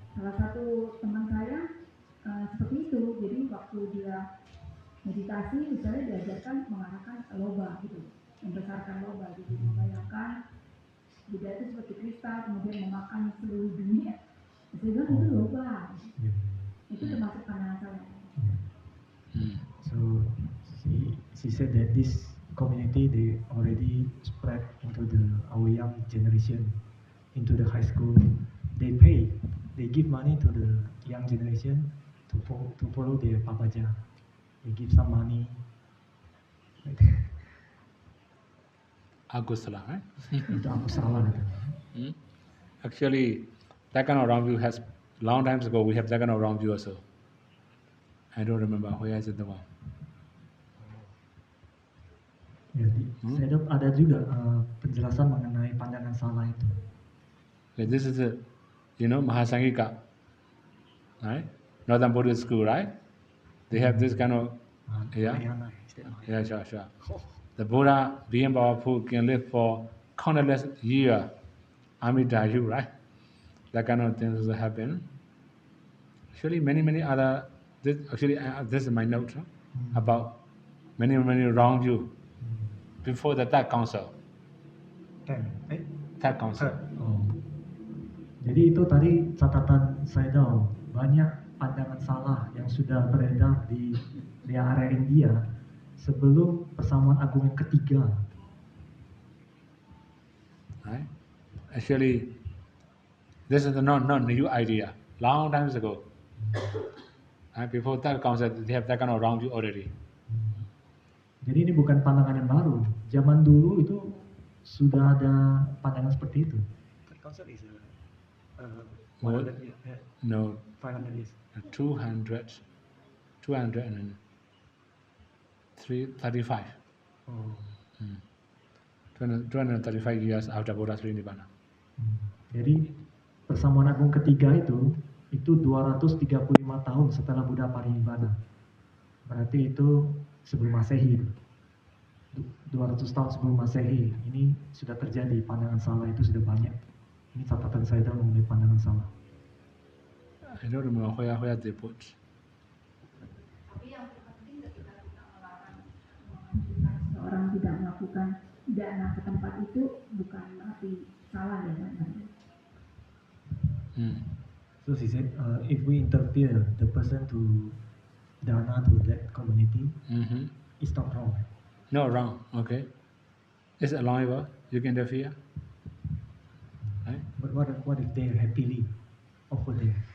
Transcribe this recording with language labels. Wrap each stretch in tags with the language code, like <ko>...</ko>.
<id>Salah satu teman saya seperti itu. Jadi waktu dia meditasi misalnya diajarkan mengarahkan loba gitu, membesarkan loba, jadi membayangkan Buddha itu seperti kristal kemudian memakan seluruh dunia. Saya bilang itu loba, itu termasuk pandangan saya.</id> <en>So she said that this community they already spread into our young generation, into the high school. They give money to the young generation to follow their papaja. They give some money. Like that. Agusala, right?</en> <id>Itu aku salah katanya. Hmm?</id> <en>Actually, that kind of wrong view has, long times ago, we have that kind of wrong view also. I don't remember, where is it the one?</en> <id>Jadi saya ada juga penjelasan mengenai pandangan salah itu.</id> <en>Like this is a, Mahasangika, right? Northern Buddhist school, right? They have this kind of, yeah, Mahayana, is that yeah, Mahayana? sure. The Buddha, being powerful, can live for countless years. Amidayu, right? That kind of things will happen. Actually, many other. This is my note about many wrong view before the third council. Third council.</en> <id>Oh. Jadi itu tadi catatan saya tahu banyak pandangan salah yang sudah beredar di area India sebelum persamuan agung yang ketiga.</id> <en>Right? Actually, this is not new idea. Long times ago, before third council, they have that kind of wrong view already.</en> <id>Jadi ini bukan pandangan yang baru. Zaman dulu itu sudah ada pandangan seperti itu.</id> <en>Third council is 100 years. No, 500 years. 235. Oh. 235 years after Buddha's Nibbana.</en> <id>Jadi persamuan agung ketiga itu 235 tahun setelah Buddha parinibbana. Berarti itu sebelum Masehi. 200 tahun sebelum Masehi. Ini sudah terjadi, pandangan salah itu sudah banyak. Ini catatan saya mengenai pandangan salah. I don't remember where they put. Tapi yang terpenting ketika kita melarang menganjurkan seorang tidak melakukan dana ke tempat itu bukan berarti salah ya kan?</id> <en>So she said, if we interfere the person to dana to that community, it's not wrong. No, wrong. Okay. It's allowable. You can interfere. Right? But what if they happily offer there?</en>